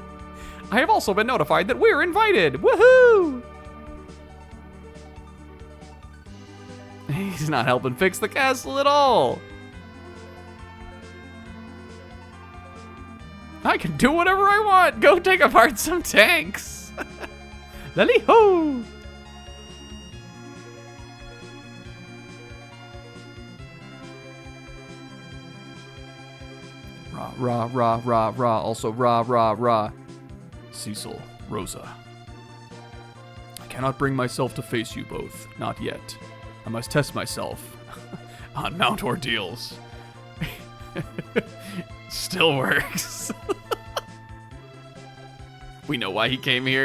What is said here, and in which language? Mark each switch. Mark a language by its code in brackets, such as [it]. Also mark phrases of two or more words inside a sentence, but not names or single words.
[en] I have also been notified that we're invited. Woohoo! He's not helping fix the castle at all. I can do whatever I want. Go take apart some tanks. Lally-ho! Rah, rah, rah, rah, rah. Also rah, rah, rah. Cecil, Rosa. I cannot bring myself to face you both. Not yet. I must test myself on Mount Ordeals. Still works. We know why he came here.